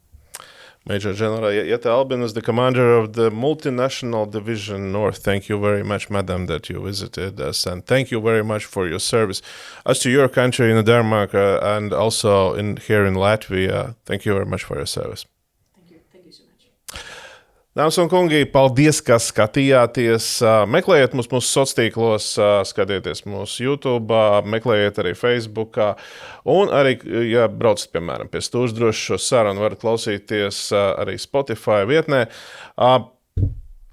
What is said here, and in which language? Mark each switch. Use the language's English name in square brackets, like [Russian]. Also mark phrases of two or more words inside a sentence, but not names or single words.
[English] Major General Jette Albinus, the commander of the Multinational Division North. Thank you very much, madam, that you visited us, and thank you very much for your service as to your country in Denmark and also here in Latvia. Thank you very much for your service. Thank you so much. [Latvian] Dāmas un kungi, paldies, ka skatījāties. Meklējiet mūsu sociālos tīklos, skatieties mūsu YouTube, meklējiet arī Facebook. Un arī, ja braucat, piemēram, pie stūres, droši šo sarunu varat klausīties arī Spotify vietnē.